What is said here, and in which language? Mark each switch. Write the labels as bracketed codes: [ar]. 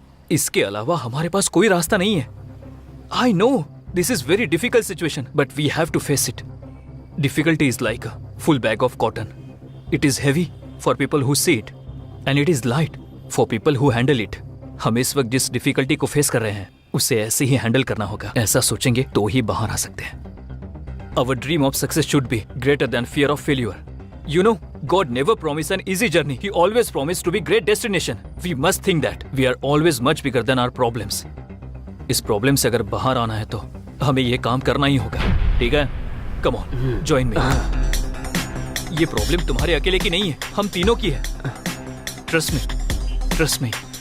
[hi] इसके अलावा हमारे पास कोई रास्ता नहीं है। [en] I know this is very difficult situation, but we have to face it. Difficulty is like a full bag of cotton. It is heavy for people who see it, and it is light for people who handle it. [hi] हम इस वक्त जिस difficulty को face कर रहे हैं उसे ऐसे ही हैंडल करना होगा। ऐसा सोचेंगे तो ही बाहर आ सकते हैं। [en] Our dream of success should be greater than fear of failure. You know, God never promised an easy journey. He always promised to be great destination. We must think that we are always much bigger than our problems. [hi] इस problem से अगर बाहर आना है तो हमें ये काम करना ही होगा। ठीक है? [en] Come on, join me. [hi] ये प्रॉब्लम तुम्हारे अकेले की नहीं है, हम तीनों की है। [en] Trust me, trust me.